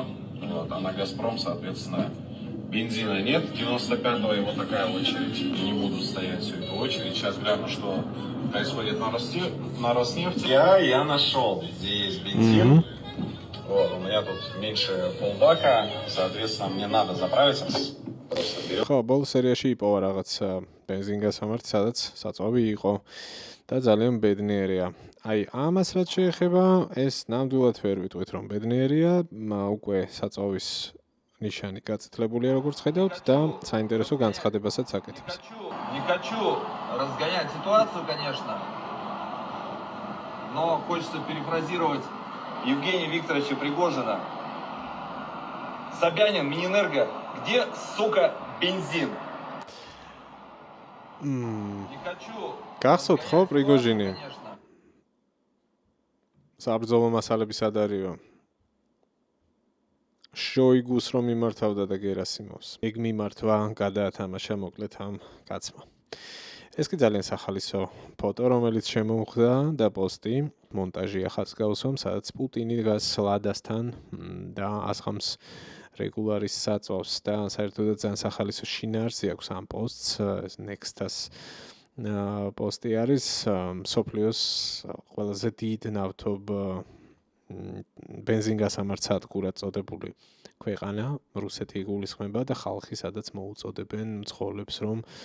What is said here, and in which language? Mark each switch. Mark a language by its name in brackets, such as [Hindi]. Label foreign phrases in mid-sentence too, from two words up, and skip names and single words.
[Russian] Вот, а на Газпром, соответственно, бензина нет, 95-го, и вот такая очередь. Не буду стоять всю эту очередь. Сейчас гляну, что происходит на Роснефти. Я нашел, где есть бензин. Вот, у меня тут меньше полбака, соответственно, мне надо заправиться. [Georgian] ხო, ბოლო სერიაში იპოვა რაღაც бензин-გასამართი, სადაც საწვავი იყო და ძალიან ბედნიერია. აი, ამას რაც შეეხება, ეს ნამდვილად ვერ ვიტყვით, რომ ბედნიერია, უკვე საწვავის ნიშანი გაწითლებულია, როგორც ხედავთ და საინტერესო განცხადებასაც აკეთებს. [Russian] Не хочу разгонять ситуацию, конечно, но хочется перефразировать Евгения Викторовича Пригожина. Собянин, Минэнерго, где, сука, бензин? Не хочу. [Georgian] გახსოვთ ხო პრიგოჟინი? საბრძოლო მასალების ადარიო. შოიგუს რომ მიმართავდა და გერასიმოვს. ეგ მიმართვა გადაათამაშა მოკლედ ამ კაცმა. ეს კი ძალიან სახალისო ფოტო, რომელიც შემოუხდა და პოსტი, მონტაჟი ახაც გავსვამ, სადაც პუტინი დგას ლადასთან და ასხამს რეგულარის საწვავს და საერთოდაც ძალიან სახალისო შინაარსი აქვს ამ პოსტს, ეს Next-ას პოსტი არის მსოფლიოს ყველაზე დიდ ნავთობ бензин-გასამართ სადგურად წოდებული ქვეყანა, რუსეთი იგულისხმება და ხალხი სადაც მოუწოდებენ მცხოვრებს, რომ